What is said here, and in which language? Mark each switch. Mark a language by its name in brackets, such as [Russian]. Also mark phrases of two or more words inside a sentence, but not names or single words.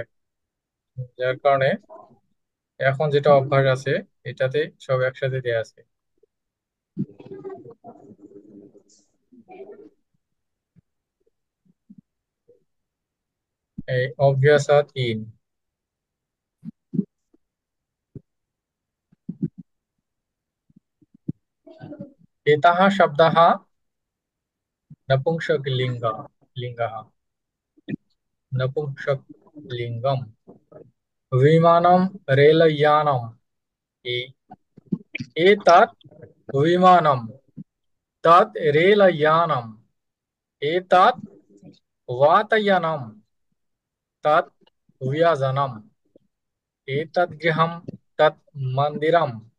[Bangla] যার কারণে এখন যেটা অভ্যাস আছে এটাতে সব একসাথে দেয়া আছে। এই অভ্যাস 3, [Sanskrit] एताः शब्दाः नपुंसकलिङ्ग लिङ्गः, नपुंसकलिङ्गम्। विमानं रेलयानम्, ए- एतत् विमानं, तत् रेलयानम्, एतत् वातयानं, तत् व्यजनम्, एतत् गृहं, तत् मन्दिरम्।